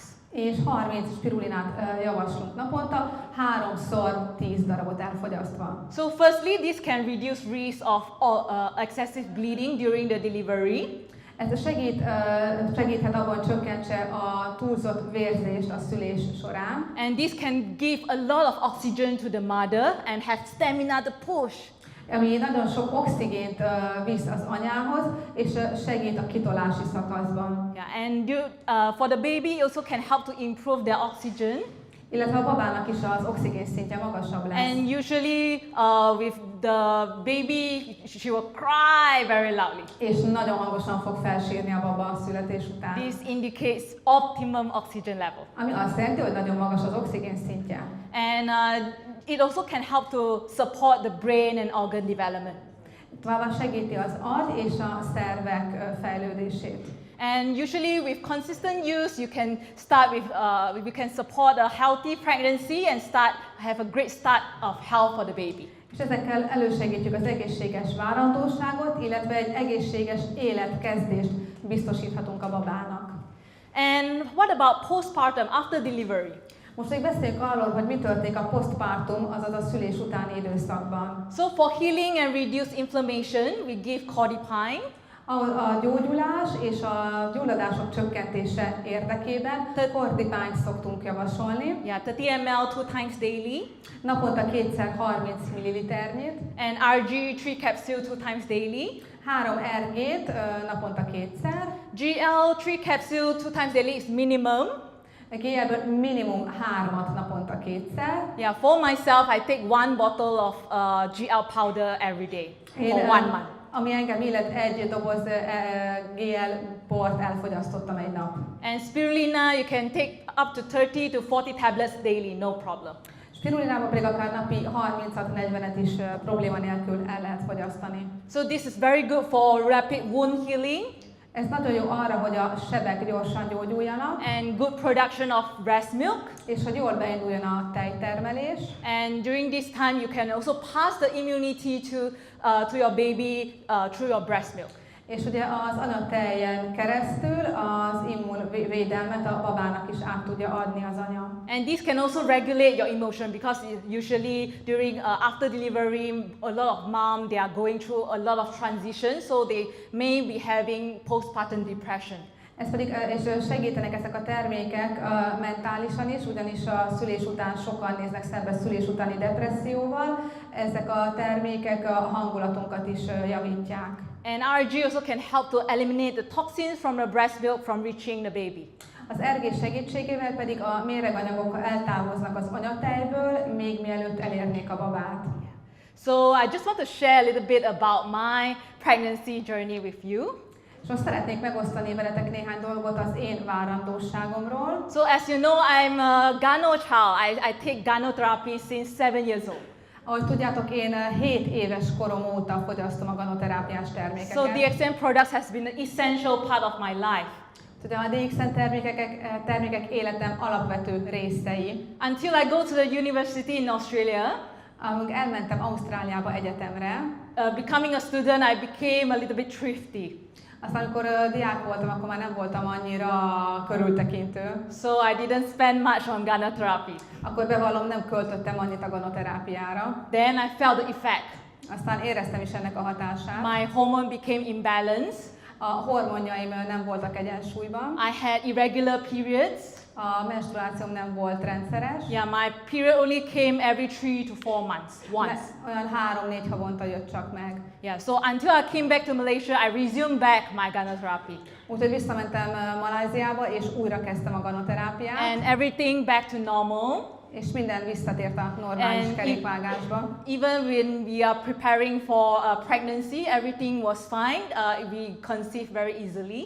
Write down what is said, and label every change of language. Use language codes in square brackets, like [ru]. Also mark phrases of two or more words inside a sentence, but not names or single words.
[hu] És 30 spirulinát javaslunk naponta, 3-szor 10 darabot elfogyasztva. [en] So firstly, this can reduce risk of excessive bleeding during the delivery. [hu] Ez segíthet abban, hogy csökkentse a túlzott vérzést a szülés során. [en] And this can give a lot of oxygen to the mother and have stamina to push. [hu] Ami nagyon sok oxigént visz az anyához, és segít a kitolási szakaszban. [en] Yeah, and for the baby, also can help to improve their oxygen. [hu] Illetve a babának is az oxigén szintje magasabb lesz. [en] And usually, with the baby, she will cry very loudly. [hu] És nagyon hangosan fog felsírni a baba a születés után. [en] This indicates optimum oxygen level. [hu] Ami azt jelenti, hogy nagyon magas az oxigén szintje. [en] And it also can help to support the brain and organ development. [hu] Továbbá segíti az agy és a szervek fejlődését. [en] And usually with consistent use, you can start with, you can support a healthy pregnancy and have a great start of health for the baby. [hu] És ezekkel elősegítjük az egészséges várandóságot, illetve egy egészséges életkezdést biztosíthatunk a babának. [en] And what about postpartum, after delivery? [hu] Most még beszéljünk arról, hogy mi történik a postpartum, azaz a szülés utáni időszakban. [en] So for healing and reduce inflammation, we give codipine. [hu] A gyógyulás és a gyulladások csökkentése érdekében kordipányt szoktunk javasolni. [en] Yeah, 30 ml 2 times daily. [hu] Naponta 2-szer 30 ml-nyit. [en] And RG 3 capsules 2 times daily. [hu] 3 RG-t naponta 2-szer. [en] GL 3 capsules 2 times daily is minimum. [hu] GL-ből minimum 3-at naponta 2-szer. [en] Yeah, for myself, I take 1 bottle of GL powder every day for 1 month. [hu] Ami engem illet, egy doboz GL port elfogyasztottam egy nap. [en] And spirulina, you can take up to 30 to 40 tablets daily, no problem. [hu] Spirulinában pedig akár napi 36-40-et is probléma nélkül el lehet fogyasztani. [en] So this is very good for rapid wound healing. [hu] Ez nagyon jó arra, hogy a sebek gyorsan gyógyuljanak. [en] And good production of breast milk. [hu] És hogy jól beinduljon a tejtermelés. [en] And during this time, you can also pass the immunity to your baby through your breast milk. [hu] És ugye az anyatejen keresztül az immunvédelmet a babának is át tudja adni az anya. [en] And this can also regulate your emotion because usually during after delivery, a lot of mom they are going through a lot of transitions, so they may be having postpartum depression. [hu] Ez pedig, és segítenek ezek a termékek mentálisan is, ugyanis a szülés után sokan néznek szembe szülés utáni depresszióval. Ezek a termékek a hangulatunkat is javítják. [en] And RG also can help to eliminate the toxins from the breast milk from reaching the baby. [hu] Az RG segítségével pedig a méreganyagok eltávoznak az anyatejből, még mielőtt elérnék a babát. [en] So I just want to share a little bit about my pregnancy journey with you. [hu] És most szeretnék megosztani veletek néhány dolgot az én várandóságomról. [en] So as you know, I'm a Gano child. I take Ganoterápia since 7 years old. [hu] Ahogy tudjátok, én 7 éves korom óta fogyasztom a ganoterápiás termékeket. [en] So DXN products has been an essential part of my life. [hu] Ugye a DXN termékek életem alapvető részei. [en] Until I go to the university in Australia. [hu] Amíg elmentem Ausztráliába egyetemre. [en] Becoming a student, I became a little bit thrifty. [hu] Aztán amikor diák voltam, akkor már nem voltam annyira körültekintő. [en] So I didn't spend much on Ganoterápia. [hu] Akkor bevallom, nem költöttem annyit a ganoterápiára. [en] Then I felt the effect. [hu] Aztán éreztem is ennek a hatását. [en] My hormone became imbalanced. [hu] A hormonjaim nem voltak egyensúlyban. [en] I had irregular periods. [hu] A menstruációm nem volt rendszeres. [en] Yeah, my period only came every 3 to 4 months, once. [hu] Olyan 3-4 havonta jött csak meg. [en] Yeah, so until I came back to Malaysia, I resumed back my Ganoterápia. [hu] Úgyhogy visszamentem Malajziába, és újra kezdtem a ganoterápiát. [en] And everything back to normal. [hu] És minden visszatért a normális kerékvágásba. [en] Even when we are preparing for pregnancy, everything was fine. We conceived very easily.